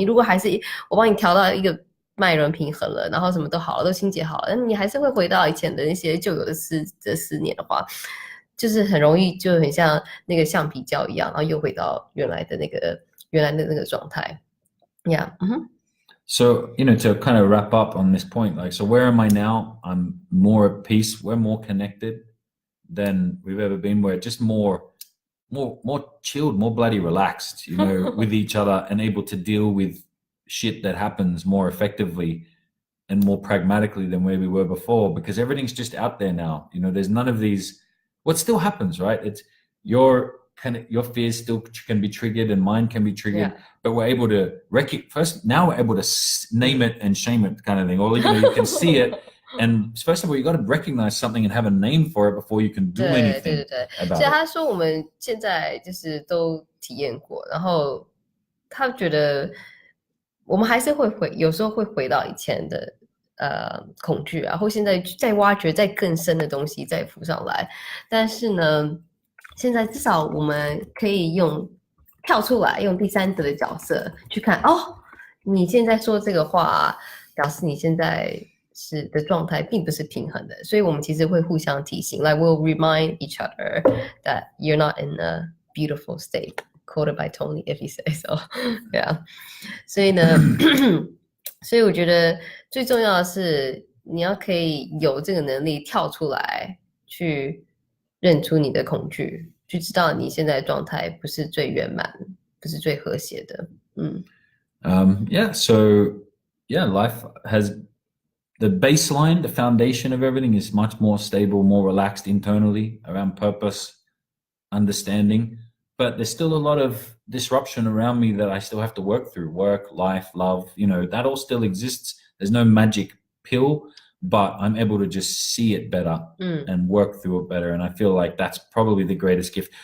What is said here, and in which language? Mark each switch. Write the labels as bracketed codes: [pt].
[zh] 你如果还是我帮你调到一个脉轮平衡了，然后什么都好了，都清洁好了，你还是会回到以前的那些旧有的思念的话，就是很容易就很像那个橡皮胶一样，然后又回到原来的那个状态。 [en] Yeah. So, to kind of wrap up on this point, like, so where am I now? I'm more at peace. We're more connected than we've ever been. We're just more chilled, more bloody relaxed, with each other, and able to deal with shit that happens more effectively and more pragmatically than where we were before, because everything's just out there now. There's none of these. What still happens, right? It's your fears still can be triggered and mine can be triggered, but we're able to now we're able to name it and shame it, kind of thing. Or you can see it. And first of all, you got to recognize something and have a name for it before you can do anything about it. [zh] 所以他说我们现在就是都体验过，然后他觉得我们还是会有时候会回到以前的恐惧啊，或现在再挖掘再更深的东西再浮上来，但是呢，现在至少我们可以跳出来，用第三者的角色去看，哦，你现在说这个话，表示你现在的状态并不是平衡的，所以我们其实会互相提醒 ， [en] like we'll remind each other that you're not in a beautiful state. Quoted by Tony, if he says so. Yeah. [zh] 所以呢，所以我觉得最重要的是，你要可以有这个能力跳出来，去认出你的恐惧，去知道你现在的状态不是最圆满，不是最和谐的。 [en] Yeah. So yeah, life has the baseline, the foundation of everything is much more stable, more relaxed internally around purpose, understanding. But there's still a lot of disruption around me that I still have to work through. Work, life, love, that all still exists. There's no magic pill, but I'm able to just see it better and work through it better. And I feel like that's probably the greatest gift.